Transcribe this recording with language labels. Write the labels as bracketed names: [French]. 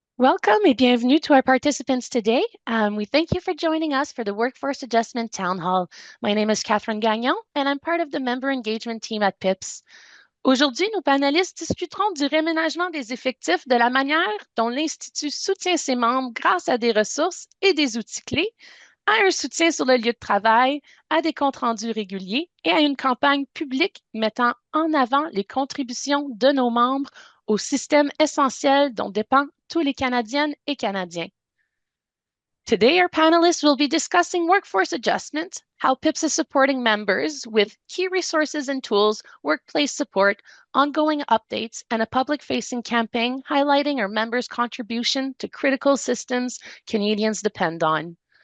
[English] Welcome and bienvenue to our participants today. We thank you for joining us for the Workforce Adjustment Town Hall. My name is Catherine Gagnon and I'm part of the member engagement team at PIPS. [French] Aujourd'hui, nos panélistes discuteront du réaménagement des effectifs de la manière dont l'Institut soutient ses membres grâce à des ressources et des outils clés, à un soutien sur le lieu de travail, à des comptes rendus réguliers et à une campagne publique mettant en avant les contributions de nos membres au système essentiel dont dépendent tous les Canadiennes et Canadiens. [English] Today, our panelists will be discussing workforce adjustment, how PIPS is supporting members with key resources and tools, workplace support, ongoing updates, and a public-facing campaign highlighting our members' contribution to critical systems Canadians depend on.